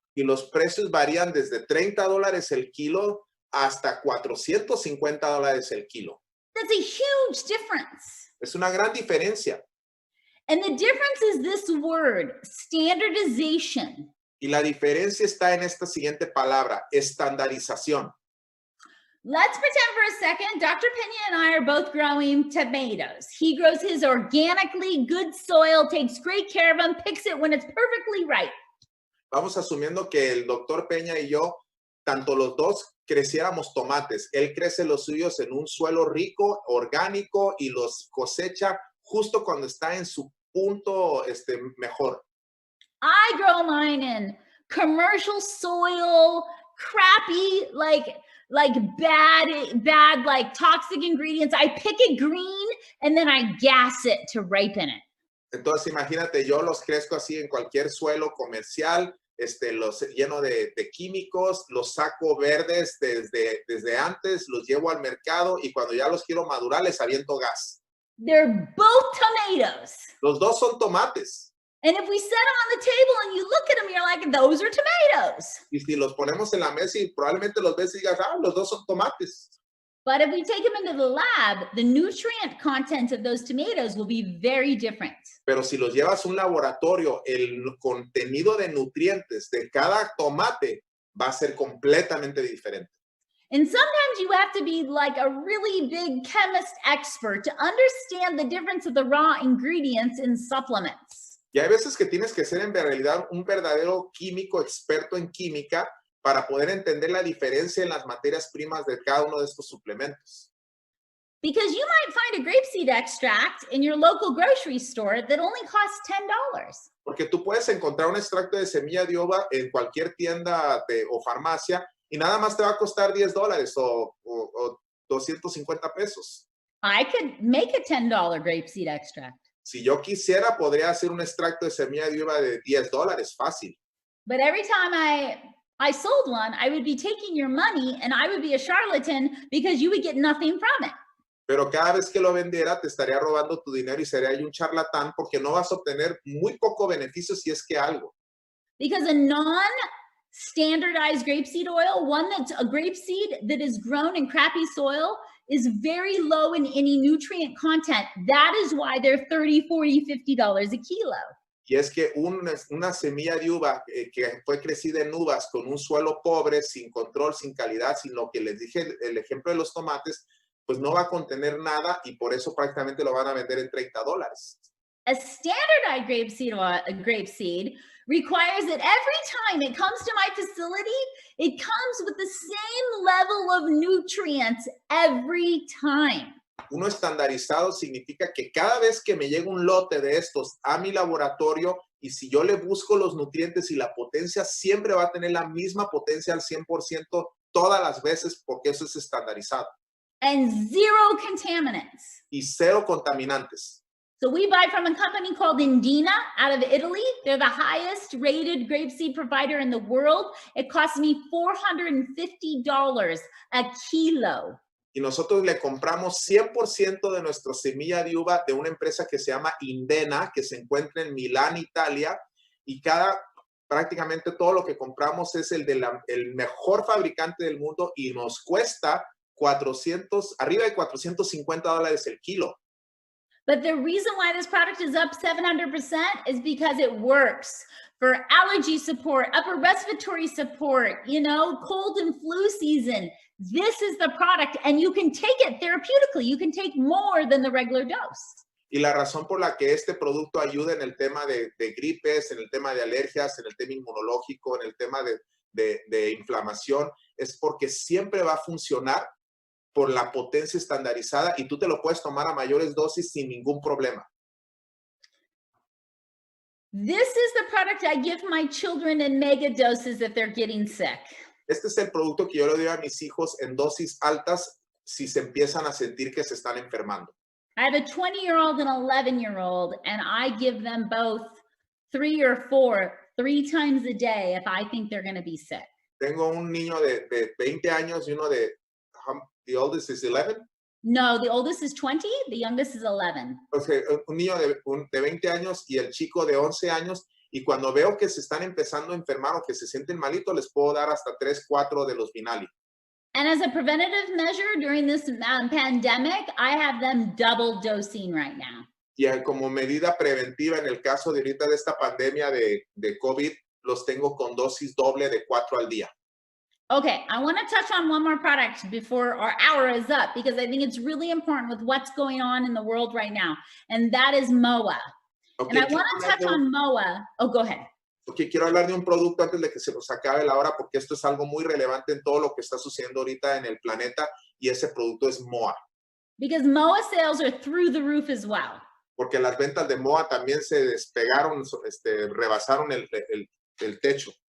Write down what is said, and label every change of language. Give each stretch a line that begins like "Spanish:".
Spanish: Y los precios varían desde $30 el kilo hasta $450 el kilo.
English: That's a huge difference.
Spanish: Es una gran diferencia.
English: And the difference is this word, standardization.
Spanish: Y la diferencia está en esta siguiente palabra, estandarización.
English: Let's pretend for a second Dr. Pena and I are both growing tomatoes. He grows his organically, good soil, takes great care of them, picks it when it's perfectly right.
Spanish: Vamos asumiendo que el doctor Peña y yo, tanto los dos, creciéramos tomates. Él crece los suyos en un suelo rico, orgánico, y los cosecha justo cuando está en su punto mejor.
English: I grow mine in commercial soil, crappy, like bad, like toxic ingredients. I pick it green and then I gas it to ripen it.
Spanish: Entonces, imagínate, yo los crezco así en cualquier suelo comercial, los lleno de químicos, los saco verdes desde antes, los llevo al mercado y cuando ya los quiero madurar, les aviento gas.
English: They're both tomatoes.
Spanish: Los dos son tomates.
English: And if we set them on the table and you look at them, you're like, those are tomatoes.
Spanish: Y si los ponemos en la mesa y probablemente los ves y digas, los dos son tomates.
English: But if we take them into the lab, the nutrient content of those tomatoes will be very different.
Spanish: Pero si los llevas a un laboratorio, el contenido de nutrientes de cada tomate va a ser completamente diferente.
English: And sometimes you have to be like a really big chemist expert to understand the difference of the raw ingredients in supplements.
Spanish: Y hay veces que tienes que ser en realidad un verdadero químico experto en química para poder entender la diferencia en las materias primas de cada uno de estos suplementos.
English: Because you might find a grapeseed extract in your local grocery store that only costs $10.
Spanish: Porque tú puedes encontrar un extracto de semilla de uva en cualquier tienda o farmacia y nada más te va a costar $10 o 250 pesos.
English: I could make a $10 grapeseed extract.
Spanish: Si yo quisiera, podría hacer un extracto de semilla de uva de $10, fácil.
English: But every time I sold one, I would be taking your money and I would be a charlatan because you would get nothing from it.
Spanish: Pero cada vez que lo vendiera, te estaría robando tu dinero y sería ahí un charlatán porque no vas a obtener muy poco beneficio si es que algo.
English: Because a non-standardized grapeseed oil, one that's a grapeseed that is grown in crappy soil, is very low in any nutrient content. That is why they're $30, $40, $50 a kilo.
Spanish: Y es que una semilla de uva que fue crecida en uvas con un suelo pobre, sin control, sin calidad, sin lo que les dije, el ejemplo de los tomates, pues no va a contener nada y por eso prácticamente lo van a vender en $30.
English: A standardized grapeseed requires that every time it comes to my facility, it comes with the same level of nutrients every time.
Spanish: Uno estandarizado significa que cada vez que me llega un lote de estos a mi laboratorio y si yo le busco los nutrientes y la potencia, siempre va a tener la misma potencia al 100% todas las veces porque eso es estandarizado.
English: And zero contaminants.
Spanish: Y cero contaminantes.
English: So we buy from a company called Deanna out of Italy. They're the highest rated grapeseed provider in the world. It costs me $450 a kilo.
Spanish: Y nosotros le compramos 100% de nuestra semilla de uva de una empresa que se llama Deanna, que se encuentra en Milán, Italia. Y prácticamente todo lo que compramos es el mejor fabricante del mundo y nos cuesta arriba de $450 el kilo.
English: But the reason why this product is up 700% is because it works for allergy support, upper respiratory support, cold and flu season. This is the product, and you can take it therapeutically. You can take more than the regular dose.
Spanish: Y la razón por la que este producto ayuda en el tema de gripes, en el tema de alergias, en el tema inmunológico, en el tema de inflamación, es porque siempre va a funcionar por la potencia estandarizada y tú te lo puedes tomar a mayores dosis sin ningún problema.
English: This is the product I give my children in mega doses if they're getting sick.
Spanish: Este es el producto que yo le doy a mis hijos en dosis altas si se empiezan a sentir que se están enfermando.
English: I have a 20-year-old and 11-year-old, and I give them both 3 or 4, 3 times a day if I think they're going to be sick.
Spanish: Tengo un niño de 20 años y uno
English: the oldest is 11? No, the oldest is 20, the youngest is 11.
Spanish: Okay, un niño de 20 años y el chico de 11 años. Y cuando veo que se están empezando a enfermar o que se sienten malitos, les puedo dar hasta 3, 4 de los Vinali.
English: And as a preventative measure during this pandemic, I have them double dosing right now.
Spanish: Y como medida preventiva en el caso de ahorita de esta pandemia de COVID, los tengo con dosis doble de 4 al día.
English: Okay, I want to touch on one more product before our hour is up because I think it's really important with what's going on in the world right now, and that is MOA. Okay, and I want to touch on MOA. Oh, go ahead.
Spanish: Okay, quiero hablar de un producto antes de que se nos acabe la hora porque esto es algo muy relevante en todo lo que está sucediendo ahorita en el planeta y ese producto es MOA.
English: Because MOA sales are through the roof as well.
Spanish: Porque las ventas de MOA también se despegaron, rebasaron el techo.